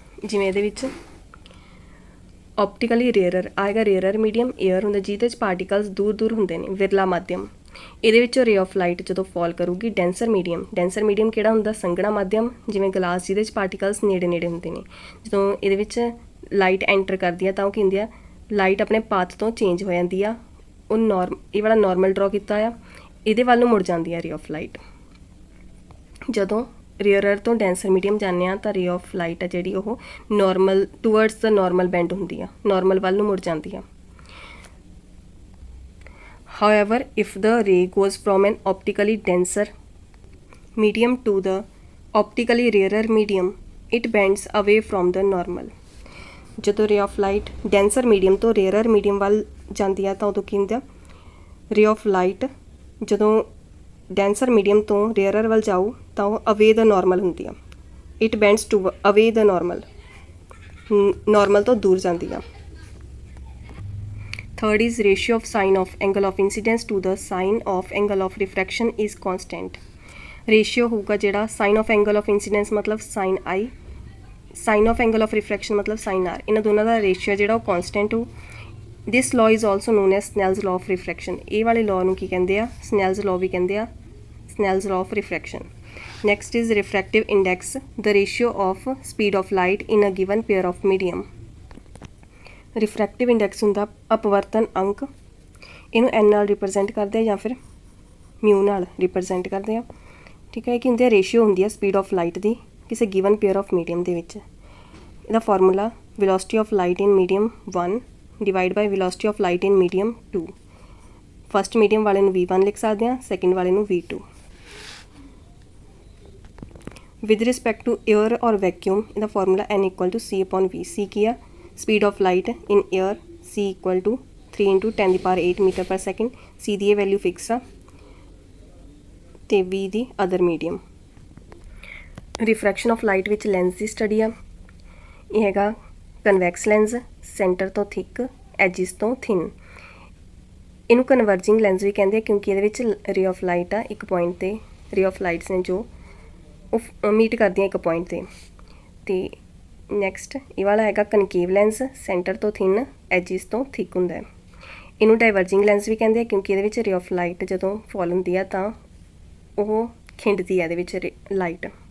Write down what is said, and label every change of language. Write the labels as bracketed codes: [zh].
[pa] ਜਿਵੇਂ ਇਹਦੇ ਵਿੱਚ ਆਪਟੀਕਲੀ ਰੇਅਰਰ ਆਏਗਾ ਰੇਅਰਰ ਮੀਡੀਅਮ ਏਅਰ ਹੁੰਦਾ ਜਿਹਦੇ 'ਚ ਪਾਰਟੀਕਲਸ ਦੂਰ ਦੂਰ ਹੁੰਦੇ ਨੇ ਵਿਰਲਾ ਮਾਧਿਅਮ ਇਹਦੇ ਵਿੱਚੋਂ ਰੇ ਆਫ ਲਾਈਟ ਜਦੋਂ ਫਾਲ ਕਰੂਗੀ ਡੈਂਸਰ ਮੀਡੀਅਮ ਕਿਹੜਾ ਹੁੰਦਾ ਸੰਘਣਾ ਮਾਧਿਅਮ ਜਿਵੇਂ ਗਲਾਸ ਜਿਹਦੇ 'ਚ ਪਾਰਟੀਕਲਸ ਨੇੜੇ ਨੇੜੇ ਹੁੰਦੇ ਨੇ ਜਦੋਂ ਇਹਦੇ ਵਿੱਚ ਲਾਈਟ ਐਂਟਰ ਕਰਦੀ ਆ ਤਾਂ ਉਹ ਕੀ ਹੁੰਦੀ ਆ ਲਾਈਟ ਆਪਣੇ ਪਾਥ ਤੋਂ ਚੇਂਜ ਹੋ ਜਾਂਦੀ ਆ ਉਹ ਇਹ ਵਾਲਾ ਨਾਰਮਲ ਡਰਾ ਕੀਤਾ ਆ ਇਹਦੇ ਵੱਲ ਨੂੰ ਮੁੜ ਜਾਂਦੀ ਆ ਰੇ ਆਫ ਲਾਈਟ। ਜਦੋਂ ਰੇਅਰਰ ਤੋਂ ਡੈਂਸਰ ਮੀਡੀਅਮ ਜਾਂਦੇ ਹਾਂ ਤਾਂ ਰੇ ਆਫ ਲਾਈਟ ਆ ਜਿਹੜੀ ਉਹ ਨਾਰਮਲ ਟੂਵਰਡਸ ਦਾ ਨਾਰਮਲ ਬੈਂਡ ਹੁੰਦੀ ਆ ਨਾਰਮਲ ਵੱਲ ਨੂੰ ਮੁੜ ਜਾਂਦੀ ਆ। [en] However, if the ray goes from an optically denser medium to the optically rarer medium, it bends away from the normal। [pa] ਜਦੋਂ ray of light denser medium ਤੋਂ rarer medium ਵੱਲ ਜਾਂਦੀ ਆ ਤਾਂ ਉਦੋਂ ਕੀ ਹੁੰਦਾ ray of light ਜਦੋਂ denser medium ਤੋਂ ਰੇਅਰਰ ਵੱਲ ਜਾਊ ਤਾਂ ਉਹ ਅਵੇ ਦਾ ਨਾਰਮਲ ਹੁੰਦੀ ਆ ਇਟ ਬੈਂਡਸ ਟੂ ਅਵੇ ਦਾ ਨਾਰਮਲ ਤੋਂ ਦੂਰ ਜਾਂਦੀ ਆ। [en] Third is ratio of sine of angle of incidence to the sine of angle of refraction is constant. [pa] Ratio ਹੋਊਗਾ ਜਿਹੜਾ sign of angle of incidence ਮਤਲਬ sign I sign of angle of ਰਿਫਰੈਕਸ਼ਨ ਮਤਲਬ sign R ਇਹਨਾਂ ਦੋਨਾਂ ਦਾ ਰੇਸ਼ੀਓ ਜਿਹੜਾ ਉਹ ਕੌਨਸਟੈਂਟ ਹੋ। [en] this law is also known as Snell's law of refraction [pa] ਇਹ ਵਾਲੇ ਲਾਅ ਨੂੰ ਕੀ ਕਹਿੰਦੇ ਆ [en] Snell's law ਵੀ ਕਹਿੰਦੇ ਆ Snell's law of refraction। Next is refractive index the ratio of speed of light in a given pair of medium। [pa] refractive index ਹੁੰਦਾ ਅਪਵਰਤਨ ਅੰਕ ਇਹਨੂੰ n ਨਾਲ ਰਿਪਰੈਜ਼ੈਂਟ ਕਰਦੇ ਆ ਜਾਂ ਫਿਰ ਮਿਊ ਨਾਲ ਰਿਪਰੈਜ਼ੈਂਟ ਕਰਦੇ ਆ ਠੀਕ ਹੈ। ਇਹ ਕੀ ਹੁੰਦੀ ਆ ਰੇਸ਼ੀਓ ਹੁੰਦੀ ਆ ਸਪੀਡ ਆਫ ਲਾਈਟ ਦੀ ਕਿਸੇ ਗਿਵਨ ਪੇਅਰ ਆਫ ਮੀਡੀਅਮ ਦੇ ਵਿੱਚ। [en] ਇਹਦਾ formula velocity of light in medium 1 divide by velocity of light in medium 2। [pa] First medium ਵਾਲੇ ਨੂੰ v1 ਲਿਖ ਸਕਦੇ ਹਾਂ ਸੈਕਿੰਡ ਵਾਲੇ ਨੂੰ v2। [en] with respect to air or vacuum in the formula n equal to c/v। [pa] c ਕੀ ਆ [en] speed of light in air [pa] c equal to 3 × 10⁸ metre ਪਰ second c ਦੀ ਇਹ ਵੈਲਿਊ ਫਿਕਸ ਆ ਤੇ v ਦੀ other medium. ਰਿਫਰੈਕਸ਼ਨ of light ਵਿੱਚ lens ਦੀ study ਆ ਇਹ ਹੈਗਾ convex lens centre ਤੋਂ ਥਿਕ ਐਜਿਸ ਤੋਂ ਥਿਨ ਇਹਨੂੰ ਕਨਵਰਜਿੰਗ ਲੈਂਸ ਵੀ ਕਹਿੰਦੇ ਆ ਕਿਉਂਕਿ ਇਹਦੇ ਵਿੱਚ ਰੇ ਆਫ ਲਾਈਟ ਆ ਇੱਕ ਪੁਆਇੰਟ 'ਤੇ ਰੇ ਆਫ ਲਾਈਟਸ ਨੇ ਜੋ ਉਹ ਮੀਟ ਕਰਦੀਆਂ ਇੱਕ ਪੁਆਇੰਟ 'ਤੇ ਅਤੇ ਨੈਕਸਟ ਇਹ ਵਾਲਾ ਹੈਗਾ ਕਨਕੇਵ ਲੈਂਸ ਸੈਂਟਰ ਤੋਂ ਥਿਨ ਐਜਿਸ ਤੋਂ ਥਿਕ ਹੁੰਦਾ ਹੈ ਇਹਨੂੰ ਡਾਈਵਰਜਿੰਗ ਲੈਂਸ ਵੀ ਕਹਿੰਦੇ ਆ ਕਿਉਂਕਿ ਇਹਦੇ ਵਿੱਚ ਰੇ ਆਫ ਲਾਈਟ ਜਦੋਂ ਫੋਲ ਹੁੰਦੀ ਆ ਤਾਂ ਉਹ ਖਿੰਡਦੀ ਆ ਇਹਦੇ ਵਿੱਚ ਲਾਈਟ।